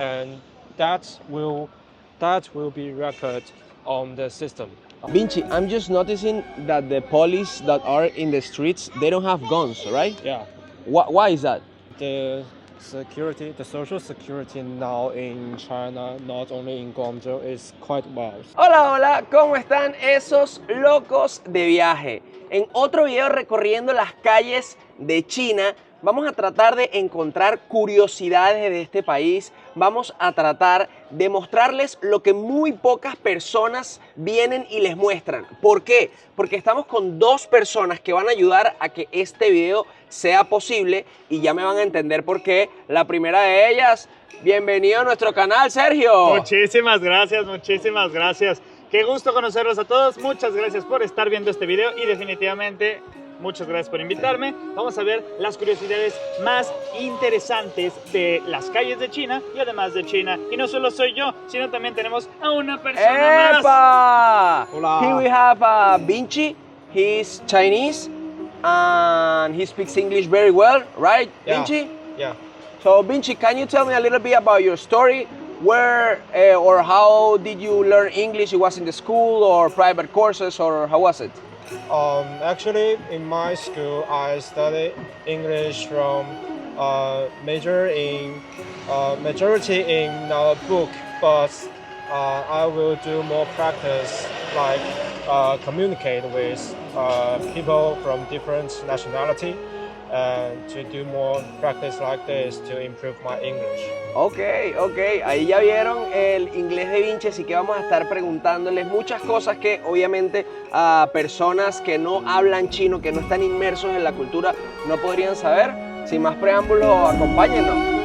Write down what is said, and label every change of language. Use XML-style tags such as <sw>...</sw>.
<en>And that will be recorded on the system. Vinci, I'm just noticing that the police that are in the streets, they don't have guns, right? Yeah. Why is that? The social security now in China, not only in Guangzhou, is quite well.</en> <es>Hola, hola, ¿cómo están esos locos de viaje? En otro video recorriendo las calles de China, vamos a tratar de encontrar curiosidades de este país, vamos a tratar de mostrarles lo que muy pocas personas vienen y les muestran. ¿Por qué? Porque estamos con dos personas que van a ayudar a que este video sea posible y ya me van a entender por qué. La primera de ellas, bienvenido a nuestro canal, Sergio. Muchísimas gracias, muchísimas gracias. Qué gusto conocerlos a todos. Muchas gracias por estar viendo este video y definitivamente muchas gracias por invitarme. Vamos a ver las curiosidades más interesantes de las calles de China y además de China. Y no solo soy yo, sino también tenemos a una persona más.</es> <en>Hola. Here we have Vinci. He's Chinese and he speaks English very well, right, Yeah. Vinci? Yeah. So, Vinci, can you tell me a little bit about your story? Where or how did you learn English? It was in the school or private courses, or how was it? Actually, in my school, I studied English from majority in book, but I will do more practice, like communicate with people from different nationality, and to do more practice like this to improve my English.</en> <es>Ok, ahí ya vieron el inglés de Vinci, así que vamos a estar preguntándoles muchas cosas que obviamente a personas que no hablan chino, que no están inmersos en la cultura, no podrían saber. Sin más preámbulos, acompáñennos.</es>